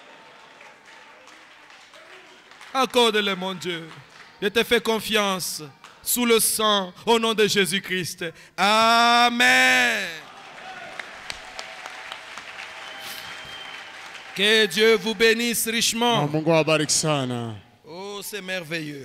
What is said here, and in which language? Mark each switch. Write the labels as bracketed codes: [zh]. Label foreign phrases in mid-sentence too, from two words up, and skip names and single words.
[fr] Accorde-le, mon Dieu. Je te fais confiance sous le sang, au nom de Jésus-Christ. Amen. Que Dieu vous bénisse [sw] Na [fr] richement. [sw] Mungu awabariki sana. [fr] Oh, c'est merveilleux.